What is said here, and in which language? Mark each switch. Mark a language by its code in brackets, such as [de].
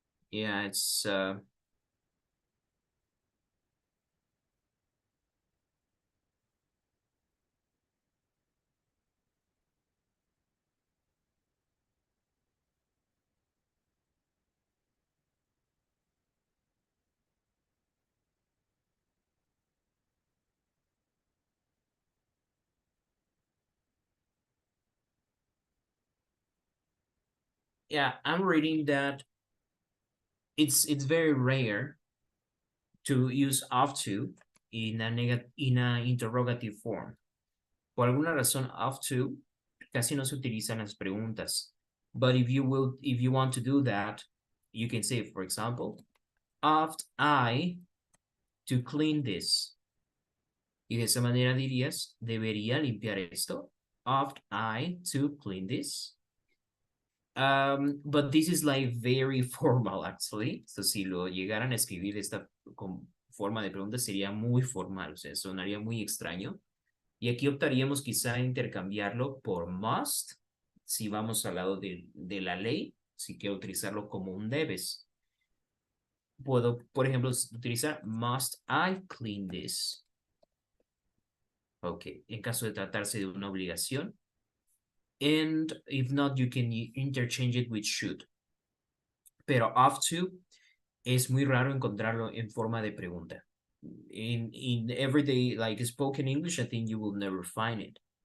[en] Yeah, it's yeah, I'm reading that it's very rare to use of to in a interrogative form. [es] Por alguna razón, of to casi no se utiliza en las preguntas. [en] But if you want to do that, you can say, for example, ought I to clean this? [es] Y de esa manera dirías, ¿debería limpiar esto? [en] Ought I to clean this? But this is like very formal, actually. [es] So, si lo llegaran a escribir de esta forma de pregunta, sería muy formal, o sea, sonaría muy extraño. Y aquí optaríamos quizá intercambiarlo por must, si vamos al lado de la ley, si quiero utilizarlo como un debes. Puedo, por ejemplo, utilizar [en] must I clean this. [es] Ok, en caso de tratarse de una obligación. [en] And if not, you can interchange it with should. [es] Pero have to es muy raro encontrarlo en forma de pregunta. [en] In everyday, like spoken English, I think you will never find it.